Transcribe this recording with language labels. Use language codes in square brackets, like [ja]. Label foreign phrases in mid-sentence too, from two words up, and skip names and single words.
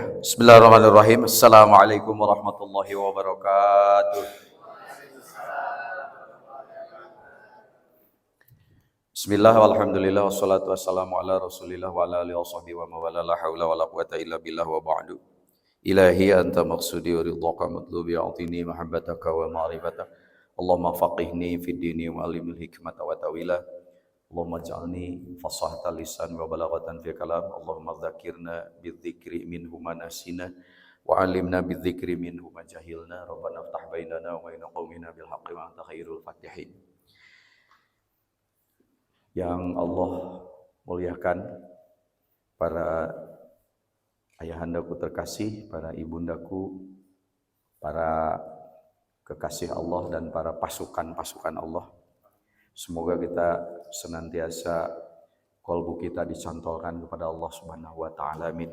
[ar] بسم الله الرحمن الرحيم. السلام عليكم ورحمة الله وبركاته. بسم الله، والحمد لله، والصلاة والسلام على رسول الله وعلى آله وصحبه ومن والاه لا حول ولا قوة إلا بالله وبعد. إلهي أنت مقصودي ورضاك مطلوبي أعطني محبتك ومعرفتك. اللهم فقهني في الدين وعلمني الحكمة والتأويل. اللهم اجعلني فصاحة لسان وبلاغة في كلام. اللهم ذكرنا بذكر منه ما نسينا وعلمنا بذكر منه ما جهلنا. ربنا افتح بيننا وبين قومنا بالحق وأنت خير الفاتحين. [id] Yang Allah muliakan, para ayahandaku terkasih, para ibundaku, para kekasih Allah dan para pasukan-pasukan Allah. Semoga kita senantiasa kolbu kita dicantolkan kepada Allah [ar] سبحانه وتعالى, [id] amin.